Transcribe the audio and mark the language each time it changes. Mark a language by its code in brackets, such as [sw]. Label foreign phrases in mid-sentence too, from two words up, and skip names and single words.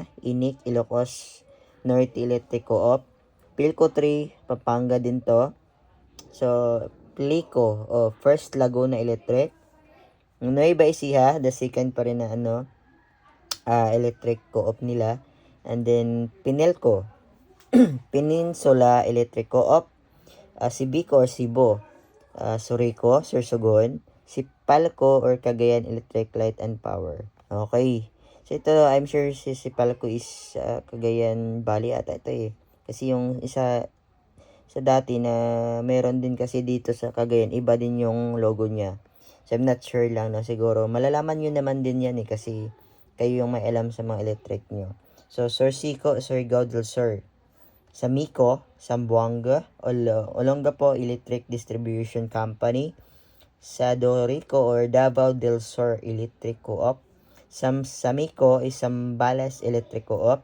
[tl] Inic, Ilocos North Electric Co-op. Philco 3, Pampanga din to. So, Plico, First Laguna Electric. Nueva Ecija, [en] the second [tl] pa rin na [en] electric co-op [tl] nila. And then, Pinelco, Peninsula Electric Co-op, Sibico or Sibo, Surico, Sursogon, Sipalco or Cagayan Electric Light and Power. Okay. So ito, [en] I'm sure [tl] si Sipalco is Cagayan Valley ata ito eh. Kasi yung isa sa dati na meron din kasi dito sa Cagayan, iba din yung logo niya. [en] So I'm not sure [tl] lang, no? Siguro malalaman nyo naman din yan eh kasi kayo yung may alam sa mga electric nyo. So, Sursico, Surigao del Sur. Samico, Zamboanga, Olongapo Electric Distribution Company. Sadorico or Davao del Sur Electric Co-op. Samico is Zambales Electric Co-op.